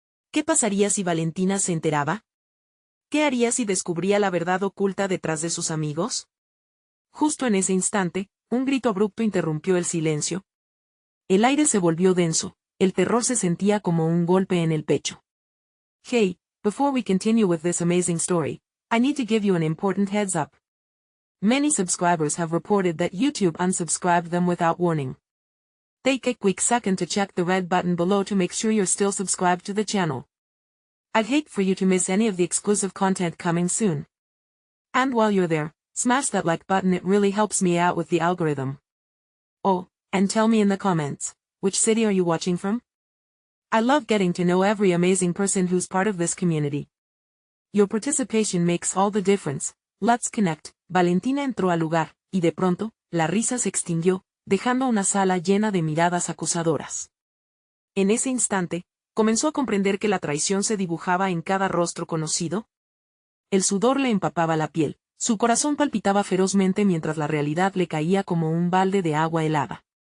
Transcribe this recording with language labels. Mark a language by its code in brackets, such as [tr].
[es] ¿Qué pasaría si Valentina se enteraba? ¿Qué haría si descubría la verdad oculta detrás de sus amigos? Justo en ese instante, un grito abrupto interrumpió el silencio. El aire se volvió denso, el terror se sentía como un golpe en el pecho. [en] Hey, before we continue with this amazing story, I need to give you an important heads up. Many subscribers have reported that YouTube unsubscribed them without warning. Take a quick second to check the red button below to make sure you're still subscribed to the channel. I'd hate for you to miss any of the exclusive content coming soon. And while you're there, smash that like button, it really helps me out with the algorithm. Oh, and tell me in the comments, which city are you watching from? I love getting to know every amazing person who's part of this community. Your participation makes all the difference. Let's connect. [es] Valentina entró al lugar, y de pronto, la risa se extinguió, dejando una sala llena de miradas acusadoras. En ese instante, comenzó a comprender que la traición se dibujaba en cada rostro conocido. El sudor le empapaba la piel. Su corazón palpitaba ferozmente mientras la realidad le caía como un balde de agua helada.